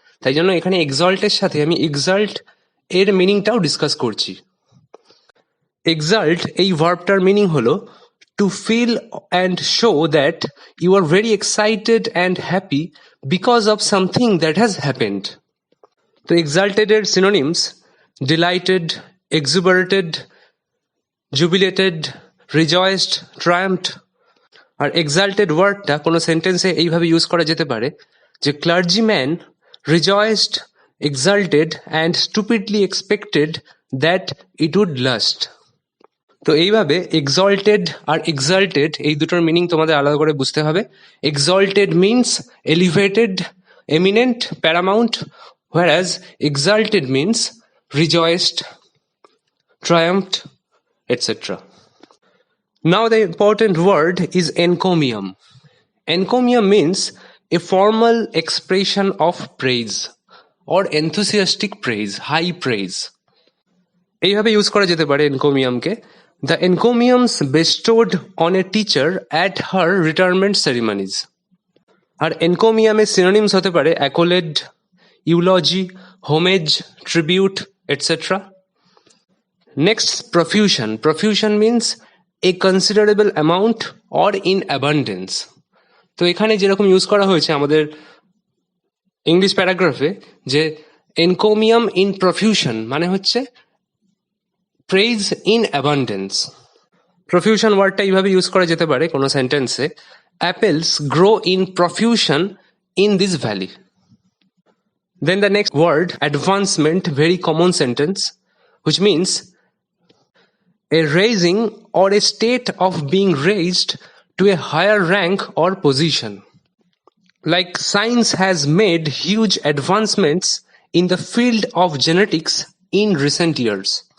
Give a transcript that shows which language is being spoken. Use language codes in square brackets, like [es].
[bn] তাই জন্য এখানে এক্সল্টের সাথে আমি এক্সাল্ট এর মিনিংটাও ডিসকাস করছি। [en] exalt [bn] এই ভার্বটার মিনিং হলো [en] to feel and show that you are very excited and happy because of something that has happened. তো exalted এর synonyms delighted, exuberated, jubilated, rejoiced, triumphed। [bn] আর exalted ওয়ার্ডটা কোনো সেন্টেন্সে এইভাবে ইউজ করা যেতে পারে যে [en] clergyman rejoiced, exalted and stupidly expected that it would last। [bn] তো এইভাবে এক্সল্টেড আর এক্সাল্টেড এই দুটোর মিনিং তোমাদের আলাদা করে বুঝতে হবে। [en] Exalted means elevated, eminent, paramount, whereas exalted means rejoiced, triumphed, etc. Now the important word is encomium. Encomium means a formal expression of praise or enthusiastic praise, high praise. [bn] এইভাবে use করা যেতে পারে এনকোমিয়ামকে। [en] The encomiums bestowed on a teacher at her retirement ceremonies. আর এনকোমিয়ামের synonyms [bn] হতে পারে [en] Accolade, eulogy, homage, tribute, etcetera. Next profusion. Profusion means a considerable amount or in abundance. [bn] তো এখানে যেরকম use করা হয়েছে আমাদের ইংলিশ প্যারাগ্রাফে যে [en] encomium in profusion [bn] মানে হচ্ছে [en] Praise in abundance. Profusion ওয়ার্ডটা [bn] এইভাবে ইউজ করা যেতে পারে কোনো সেন্টেন্সে, [en] Apples grow in profusion in this valley. Then the next word, advancement, very common sentence, which means a raising or a state of being raised to a higher rank or position. Like science has made huge advancements in the field of genetics in recent years.